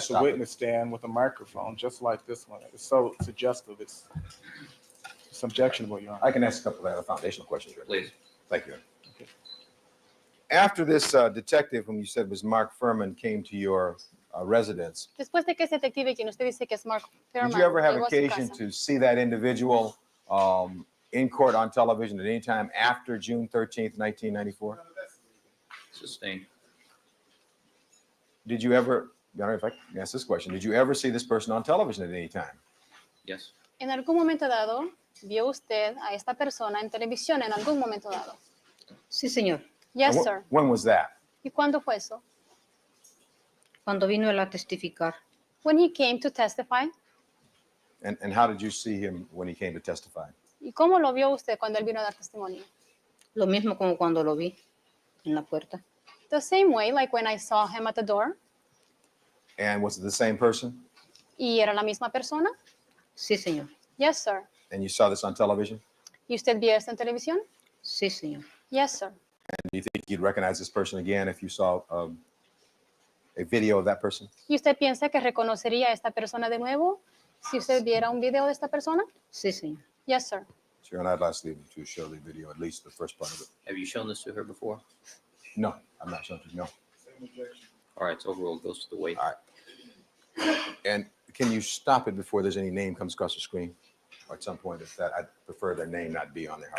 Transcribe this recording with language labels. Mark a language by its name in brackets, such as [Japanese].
[English] Stop it. witness stand with a microphone, just like this one. It's so suggestive. It's objectionable, Your Honor. I can ask a couple of other foundational questions. Rick. Please. Thank you. Okay. After this detective, whom you said was Mark Furman, came to your residence, [Spanish] Después de que ese detective, quien usted dice que es Mark Fairman, [English] did you ever have [Spanish] llegó a su [English] occasion [Spanish] casa, [English] to see that individual in court on television at any time after June 13th, 1994? Sustained. Did you ever, Your Honor, if I can ask this question, did you ever see this person on television at any time? Yes. [Spanish] ¿En algún momento dado vio usted a esta persona en televisión en algún momento dado? Sí, señor. [English] Yes, And sir. When was that? [Spanish] ¿Y cuándo fue eso? Cuando vino él a testificar. [English] When he came to testify. And how did you see him when he came to testify? [Spanish] ¿Y cómo lo vio usted cuando él vino a dar testimonio? Lo mismo como cuando lo vi en la puerta. [English] The same way, like when I saw him at the door. And was it the same person? [Spanish] ¿Y era la misma persona? Sí, señor. [English] Yes, sir. And you saw this on television? [Spanish] ¿Y usted vio esto en televisión? Sí, señor. [English] Yes, sir. And do you think you'd recognize this person again if you saw a video of that person? [Spanish] ¿Y usted piensa que reconocería a esta persona de nuevo si usted viera un video de esta persona? Sí, señor. [English] Yes, sir. Sure, and I'd like you to show the video, at least the first part of it. Have you shown this to her before? No, I'm not showing you, no. All right, it's overruled, goes to the wait. All right. And can you stop it before there's any name comes across the screen? Or at some point, if that, I'd prefer their name not be on there.